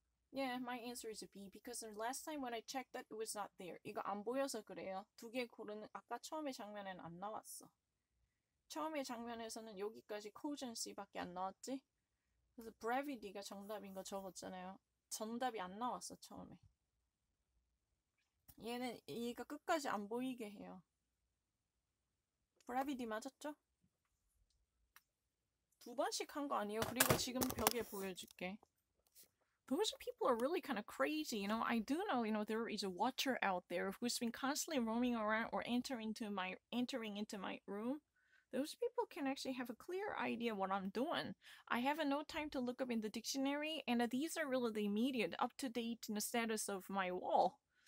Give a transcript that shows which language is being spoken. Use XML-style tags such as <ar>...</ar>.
<en>Yeah, my answer is B because the last time when I checked that it was not there.</en> <ko>이거 안 보여서 그래요. 두 개 고르는 아까 처음에 장면에는 안 나왔어. 처음에 장면에서는 여기까지 cogency밖에 안 나왔지. 그래서 brevity가 정답인 거 적었잖아요. 정답이 안 나왔어 처음에. 얘는 얘가 끝까지 안 보이게 해요. brevity 맞았죠? 두 번씩 한 거 아니에요? 그리고 지금 벽에 보여줄게.</ko> <en>Those people are really kind of crazy, you know. I do know, you know, there is a watcher out there who's been constantly roaming around or entering into my room. Those people can actually have a clear idea what I'm doing. I have no time to look up in the dictionary, and these are really the immediate, up-to-date status of my wall.</en>